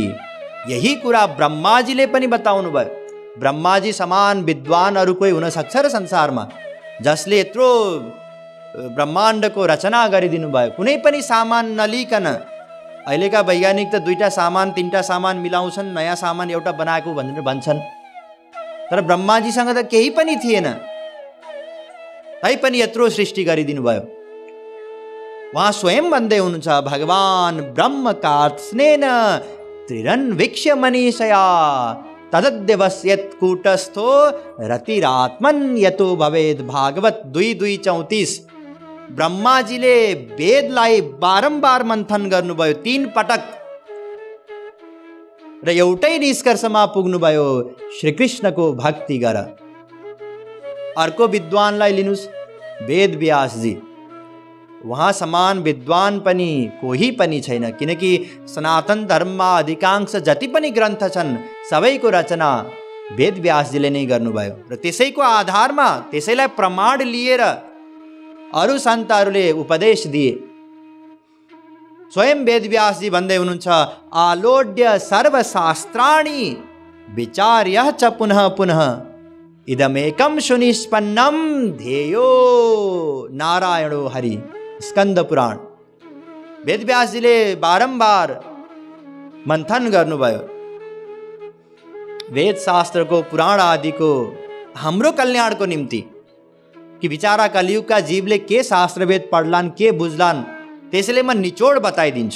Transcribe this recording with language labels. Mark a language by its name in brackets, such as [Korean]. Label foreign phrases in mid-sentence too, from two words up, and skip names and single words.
[Nepali] यही कुरा ब्रह्माजीले पनि बताउनु भयो। ब्रह्माजी समान विद्वान अरू कोही हुन सक्छ र संसारमा, जसले यत्रो ब्रह्माण्डको रचना गरिदिनु भयो, कुनै पनि सामान नलिकन। अहिलेका वैज्ञानिक त 2टा सामान 3टा सामान मिलाउँछन्, नयाँ सामान एउटा बनाएको भनेर भन्छन्। तर ब्रह्माजीसँग त केही पनि थिएन, तैपनि यत्रो सृष्टि गरिदिनु भयो। उहाँ स्वयं भन्दै हुनुहुन्छ, [Sanskrit] भगवान् ब्रह्म कार्त्स्नेन त्रिरन्वीक्ष्य मनीषया तदद्यवस्यत् कूटस्थो रतिरात्मन् यतो भवेद। [Nepali] भागवत 2:34। ब्रह्माजीले वेदलाई बारम्बार मन्थन गर्नुभयो, 3 पटक, र एउटै निष्कर्षमा पुग्नुभयो, श्रीकृष्णको भक्ति गर। अर्को विद्वानलाई लिनुस्, वेद व्यासजी। वहाँ समान विद्वान पनि कोही पनि छैन, किनकि सनातन धर्ममा अधिकांश जति पनि ग्रन्थ छन् सबैको रचना वेद व्यासजीले नै गर्नुभयो। र त्यसैको आधारमा, त्यसैलाई प्रमाण लिएर अरू सन्तहरूले उपदेश दिए। स्वयं वेद व्यासजी भन्दै हुनुहुन्छ, [Sanskrit] आलोड्य सर्वशास्त्राणि विचार्य च पुनः पुनः इदमेकं सुनिष्पन्नं ध्येयो नारायणो हरि। [Nepali] स्कंद पुराण। वेद व्यासजीले बारम्बार मन्थन गर्नुभयो। वेद शास्त्रको, पुराण आदिको हाम्रो कल्याणको निम्ति, कि विचारा कलियुगका जीवले के शास्त्रवेद पढ्लान्, के बुझ्लान्, त्यसैले म निचोड बताइदिन्छु।